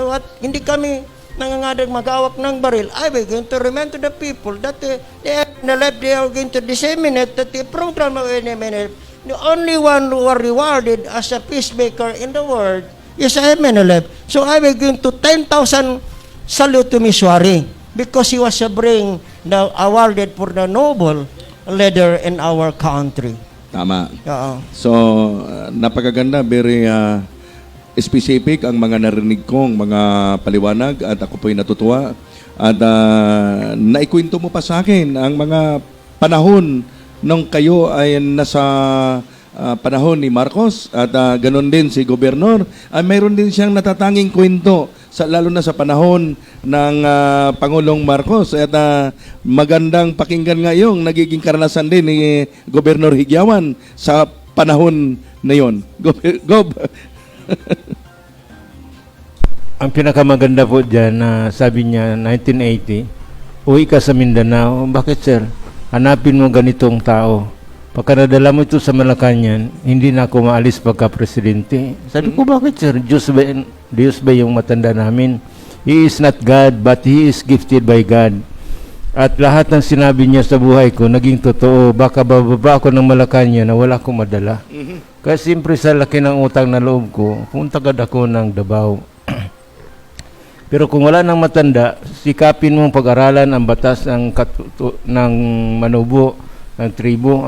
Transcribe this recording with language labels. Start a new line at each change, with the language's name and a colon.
Filipino: At hindi kami nangangadag maghawak ng baril.
English: I will going to remind to the people that the MNLF, they are going to disseminate that the program of MNLF, the only one who are rewarded as a peacemaker in the world is MNLF. So I will going to 10,000 salute to Miswari because he was awarded for the noble leader in our country.
Filipino: Tama. Oo. So, napakaganda,
English: very specific
Filipino: ang mga narinig kong mga paliwanag at ako po'y natutuwa. At naikwento mo pa sa akin ang mga panahon nung kayo ay nasa panahon ni Marcos at ganon din si Gobernador. Mayroon din siyang natatanging kwento, lalo na sa panahon ng Pangulong Marcos. At magandang pakinggan ngayong nagiging karanasan din ni Gobernador Higyawan sa panahon na yon. Gob. Ang pinakamaganda po dyan, sabi niya, 1980, uwi ka sa Mindanao. Bakit, sir? Hanapin mo ganitong tao. Pagka nadala mo ito sa Malacanang, hindi na ako maalis pagka-presidente. Sabi ko, bakit, sir? Diyos ba yung matanda namin?
English: He is not God, but He is gifted by God.
Filipino: At lahat ng sinabi niya sa buhay ko, naging totoo. Baka bababa ako ng Malacanang na wala akong madala. Kaya siyempre sa laki ng utang na loob ko, punta agad ako ng Davao. Pero kung wala nang matanda, sikapin mong pag-aralan ang batas ng manubo, ng tribo.